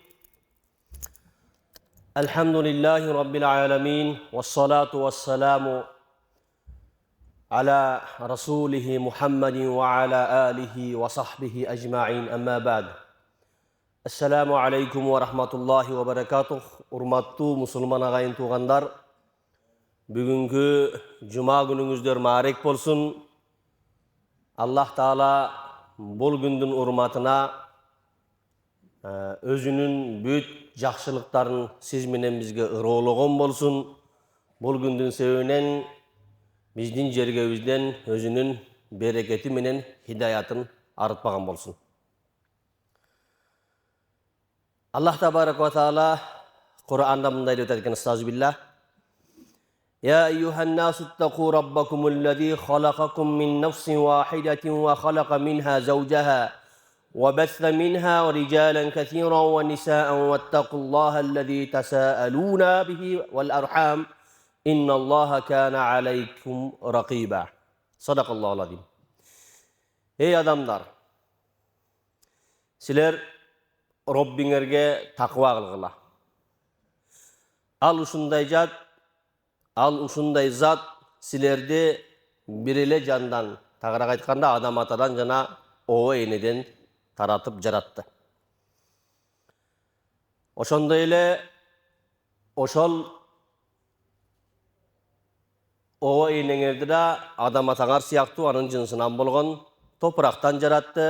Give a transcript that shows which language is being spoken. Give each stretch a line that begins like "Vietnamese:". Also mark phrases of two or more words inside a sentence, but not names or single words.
Arabic: الحمد لله رب العالمين والصلاة والسلام على رسوله محمد وعلى آله وصحبه أجمعين أما بعد. السلام عليكم ورحمة الله وبركاته.
Kyrgyz: Урматтуу мусулман агайын туугандар, бүгүнкү жума күнүңүздөр маарек болсун. Аллах Таала бул күндүн урматына өзүнүн бүт жакшылыктарын сиз менен бизге ыроологон болсун. Бул күндүн себебинен биздин жергебизден өзүнүн берекети менен хидаятын арытпаган болсун. Аллах
Arabic: تبارك وتعالى
Kyrgyz: Кур'анда мындай деп айткан: Астагфируллах.
Arabic: يا أيها الناس اتقوا ربكم الذي خلقكم من نفس واحدة وخلق منها زوجها وبث منها رجالا كثيرا ونساء واتقوا الله الذي تساءلون به والأرحام إن الله كان عليكم رقيبا. صدق الله العظيم.
Kyrgyz: Ey adamlar, sizler Robbiңерге takva kılgıla. Al ушундай зат силерди бир жандан, тагыраак айтканда адам атадан жана оо энеден таратып жаратты. Ошондой эле ошол оо энеңерди да адам атаңар сыяктуу анын жынсынан болгон топурактан жаратты.